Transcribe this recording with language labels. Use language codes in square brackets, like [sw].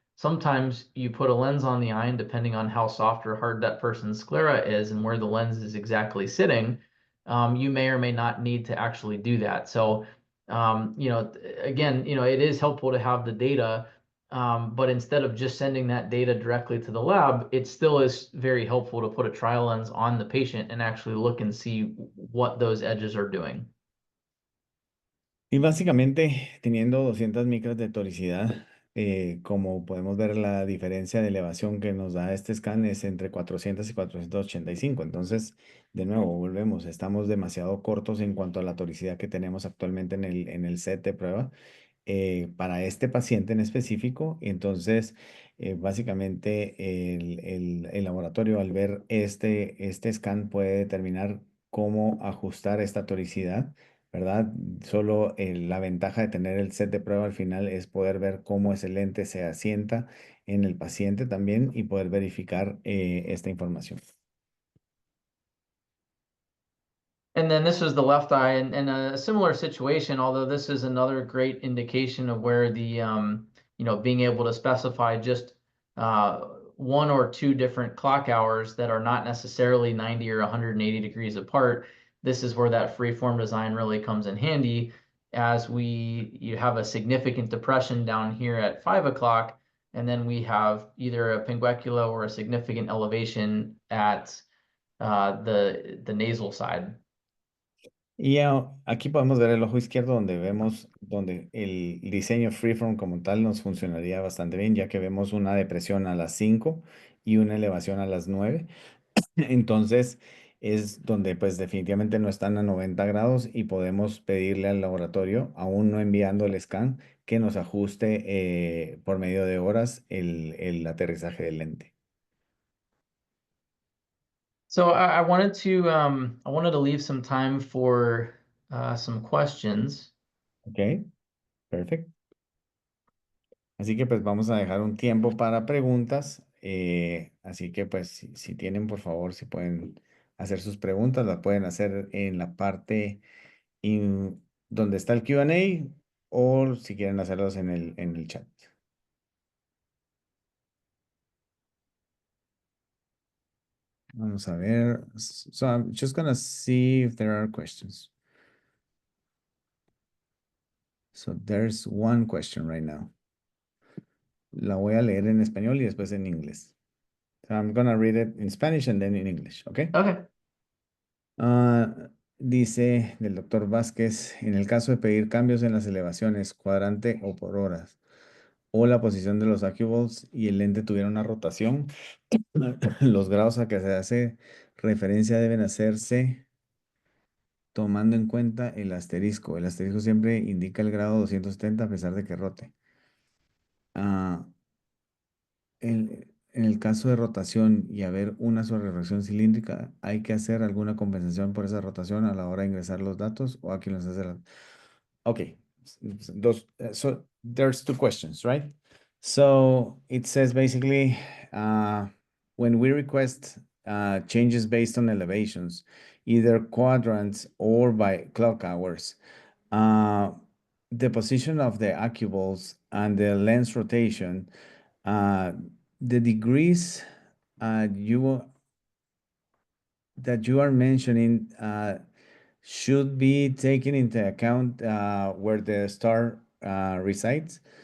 [en] Sometimes you put a lens on the eye, and depending on how soft or hard that person's sclera is and where the lens is exactly sitting, you may or may not need to actually do that. So, again, it is helpful to have the data. But instead of just sending that data directly to the lab, it still is very helpful to put a trial lens on the patient and actually look and see what those edges are doing. [es] Y básicamente teniendo 200 micras de toricidad, como podemos ver, la diferencia de elevación que nos da este scan es entre 400 y 485. Entonces, de nuevo, volvemos, estamos demasiado cortos en cuanto a la toricidad que tenemos actualmente en el set de prueba para este paciente en específico. Entonces, básicamente el laboratorio al ver este scan puede determinar cómo ajustar esta toricidad, ¿verdad? Solo la ventaja de tener el set de prueba al final es poder ver cómo ese lente se asienta en el paciente también y poder verificar esta información. [en] And then this is the left eye, and a similar situation, although this is another great indication of where the being able to specify just one or two different clock hours that are not necessarily 90 or 180 degrees apart. This is where that freeform design really comes in handy, as you have a significant depression down here at 5 o'clock, and then we have either a pinguecula or a significant elevation at the nasal side. [es] Y aquí podemos ver el ojo izquierdo donde vemos donde el diseño freeform como tal nos funcionaría bastante bien, ya que vemos una depresión a las 5 y una elevación a las 9. Entonces es donde pues definitivamente no están a 90 grados y podemos pedirle al laboratorio, aún no enviando el scan, que nos ajuste por medio de horas el aterrizaje del lente. [en] So I wanted to leave some time for some questions. [es] Ok, perfecto. Así que pues vamos a dejar un tiempo para preguntas. Así que pues si tienen, por favor, si pueden hacer sus preguntas, las pueden hacer en la parte donde está el Q&A o si quieren hacerlos en el chat. Vamos a ver. [en] So I'm just gonna see if there are questions. So there's one question right now. [es] La voy a leer en español y después en inglés. [en] So I'm gonna read it in Spanish and then in English, okay? Okay. [es] Dice del doctor Vázquez, en el caso de pedir cambios en las elevaciones, cuadrante o por horas, o la posición de los acubolts y el lente tuviera una rotación, los grados a que se hace referencia deben hacerse tomando en cuenta el asterisco. El asterisco siempre indica el grado 270 a pesar de que rote. Ah, en el caso de rotación y haber una sobrerefracción cilíndrica, ¿hay que hacer alguna compensación por esa rotación a la hora de ingresar los datos o aquí nos hace la... [en] Okay, so there's two questions, right? So it says basically when we request changes based on elevations, either quadrants or by clock hours, uh, the position of the acuballs and the lens rotation, uh, the degrees you that you are mentioning should be taken into account where the star resides.